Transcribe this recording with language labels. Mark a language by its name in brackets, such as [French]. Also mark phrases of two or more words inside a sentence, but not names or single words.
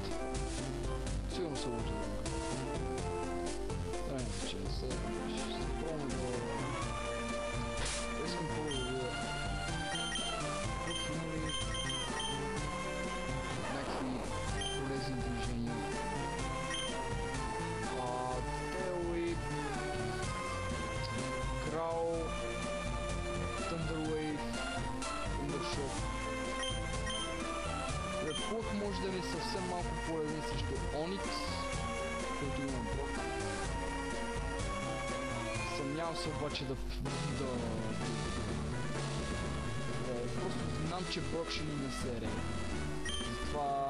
[Bulgarian] Сигурно се лъжи с друг град. Трябва да че не се пробваме да... Искам първо да видя... Тук има ли... някакви полезни движения. Tailwhip... Крал... Thunderwave... Thundershock... Реплък може да ни е съвсем малко полезен срещу Оникс, който има Брок. Съмнявам се обаче да... Просто знам, че Брок ще ни не сере. Затова...